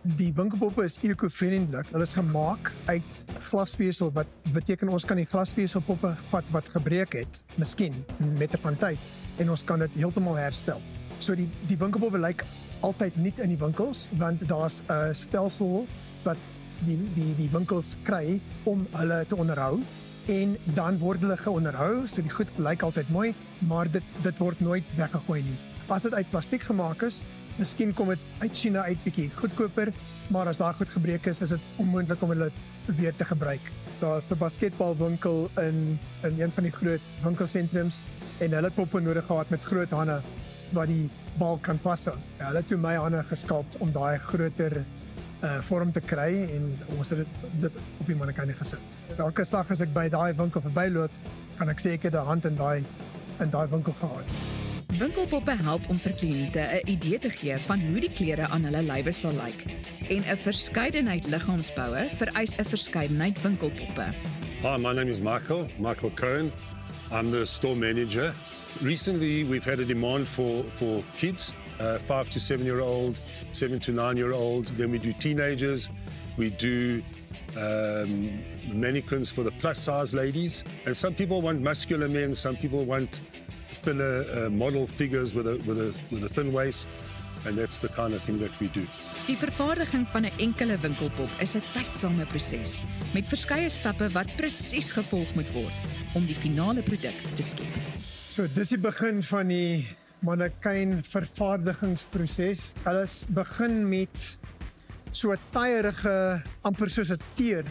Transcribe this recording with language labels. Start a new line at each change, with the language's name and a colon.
Afrikaans: Die winkelpoppe is eco-vriendelik. Hulle is gemaak uit glasvesel wat beteken ons kan die glasveselpoppe vat wat gebreek het, miskien met 'n van tyd en ons kan dit heeltemal herstel. So die winkelpoppe lyk altyd nie in die winkels want daar's 'n stelsel wat die winkels kry om hulle te onderhou en dan word hulle geonderhou, so die goed lyk altyd mooi, maar dit word nooit weggegooi nie. As dit uit plastiek gemaak is, miskien kom dit uit China uit bietjie goedkoper, maar as daar goed gebreek is dit onmoontlik om hulle weer te gebruik. Daar's 'n basketbalwinkel in een van die groot winkelsentrums en hulle het poppe nodig gehad met groot hande wat die bal kan pas aan. Hulle het toe my hande geskalp om daai groter vorm te kry en ons het dit op die mannequin gesit. So elke slag as ek by daai winkel verbyloop, kan ek sê ek het 'n hand in daai winkel gehad. Winkelpoppe help om vir kliënte 'n idee te gee van hoe die klere aan hulle lywe sal lyk. En 'n verskeidenheid liggaamsboue vereis 'n verskeidenheid winkelpoppe.
English: Hi, my name is Michael Cohen. I'm the store manager. Recently, we've had a demand for kids, 5 to 7-year-old, 7 to 9-year-old. Then we do teenagers. We do mannequins for the plus-size ladies. And some people want muscular men. Some people want thinner model figures with a thin waist. And that's the kind of thing that we do.
Afrikaans: Die vervaardiging van 'n enkele winkelpop is 'n tydsame proses met verskeie stappe wat presies gevolg moet word om die finale produk te skep. So dis die begin van die mannequin vervaardigingsproses. Hulle begin met so 'n taaierige amper soos 'n teer.